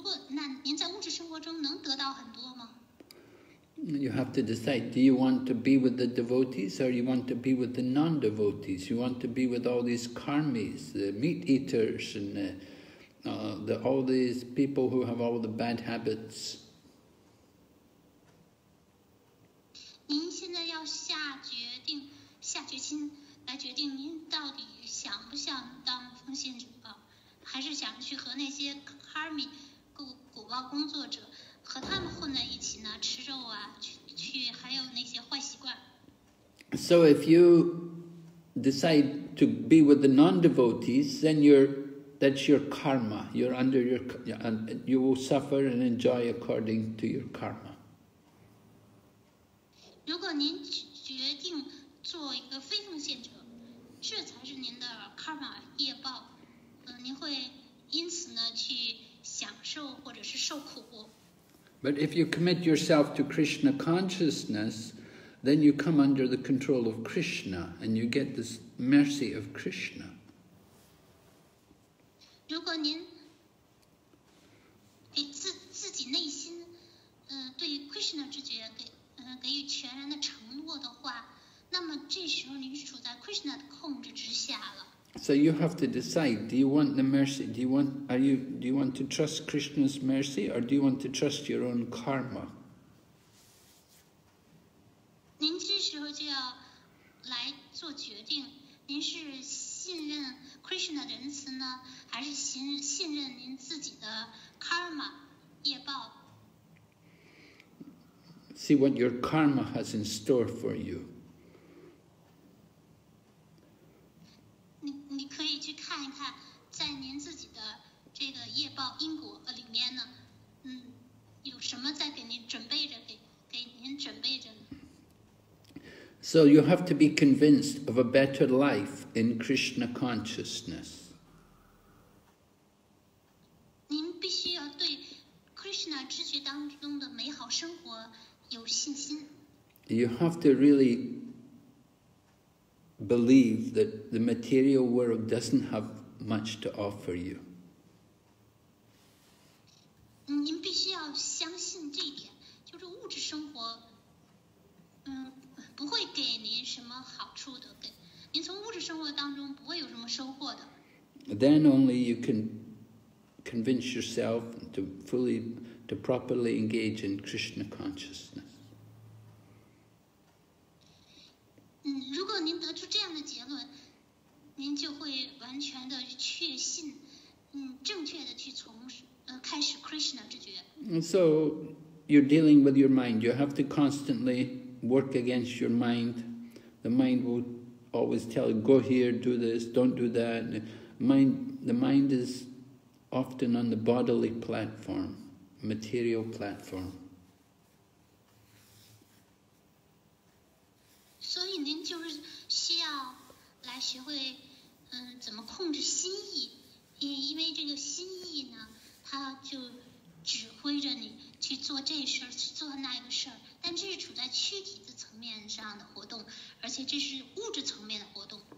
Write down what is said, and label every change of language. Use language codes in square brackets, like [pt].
[zh] 那您在物质生活中能得到很多吗？ [en] You have to decide, do you want to be with the devotees or you want to be with the non-devotees? You want to be with all these karmis, the meat eaters, and all these people who have all the bad habits. [zh] 您现在要下决心来决定您到底想不想当奉献者，还是想去和那些 karmi 果报工作者和他们混在一起呢？吃肉啊，还有那些坏习惯。 [en] So if you decide to be with the non-devotees, then that's your karma. You're under you will suffer and enjoy according to your karma. [zh] 如果您决定做一个非奉献者，这才是您的 karma 业报。您会因此呢去享受或者是受苦。 [en] But if you commit yourself to Krishna consciousness, then you come under the control of Krishna and you get this mercy of Krishna. [zh] 如果您给自己内心对于 Krishna 知觉给予全然的承诺的话，那么这时候您是处在 Krishna 的控制之下了。 [en] So you have to decide, do you want the mercy? Do you want to trust Krishna's mercy or do you want to trust your own karma? [zh] 您这时候就要来做决定，您是信任 Krishna 的仁慈呢，还是信任您自己的 karma 业报？ [en] See what your karma has in store for you. [zh] 你可以去看一看，在您自己的这个业报因果里面呢，有什么在给您准备着，给您准备着呢？ [en] So you have to be convinced of a better life in Krishna consciousness. [zh] 您必须要对 Krishna 知觉当中的美好生活有信心。 [en] You have to really believe that the material world doesn't have much to offer you. [zh] 您必须要相信这一点，就是物质生活，不会给您什么好处的，您从物质生活当中不会有什么收获的。 [en] Then only you can convince yourself to properly engage in Krishna consciousness. [zh] 如果您得出这样的结论，您就会完全的确信，正确的去开始 Krishna 知觉。 [en] And so you're dealing with your mind. You have to constantly work against your mind. The mind will always tell you, go here, do this, don't do that. The mind is often on the bodily platform, material platform. [zh] 所以您就是需要来学会，怎么控制心意，因为这个心意呢，它就指挥着你去做这事儿，去做那个事儿。但这是处在躯体的层面上的活动，而且这是物质层面的活动。